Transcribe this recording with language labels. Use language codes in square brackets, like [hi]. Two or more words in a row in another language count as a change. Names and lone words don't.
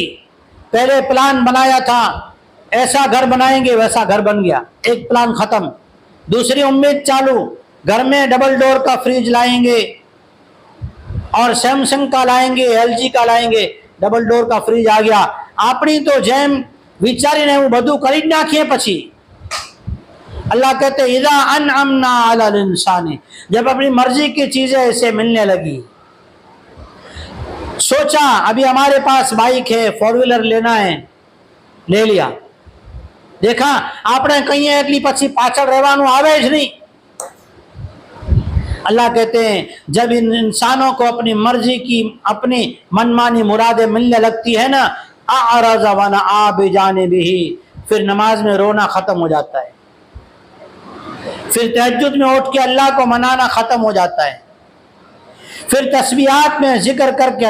[ur] پہلے پلان بنایا تھا ایسا گھر بنائیں گے، ویسا گھر بن گیا، ایک پلان ختم. دوسری امید چالو، گھر میں ڈبل ڈور کا فریج لائیں گے اور سیمسنگ کا لائیں گے، ایل جی کا لائیں گے، ڈبل ڈور کا فریج آ گیا. اپنی تو [gu] جیم વિચારી ને હું બધું કરી જ નાખીએ. [ur] પછી اللہ کہتے ہیں [ar] اذا انعمنا علی الانسان، [ur] جب اپنی مرضی کی چیزیں اسے ملنے لگی. سوچا ابھی ہمارے پاس بائک ہے، 4 ویلر لینا ہے، لے لیا. [gu] دیکھا આપણે કહીએ એટલી પછી પાછળ રહેવાનું આવે જ નહીં. [ur] اللہ کہتے ہیں جب ان انسانوں کو اپنی مرضی کی اپنی منمانی مرادیں ملنے لگتی ہے نا، [ar] اعرض ونأى بجانبہ، [ur] پھر نماز میں رونا ختم ہو جاتا ہے، پھر تہجد میں اٹھ کے اللہ کو منانا ختم ہو جاتا ہے، پھر تسبیحات میں ذکر کر کے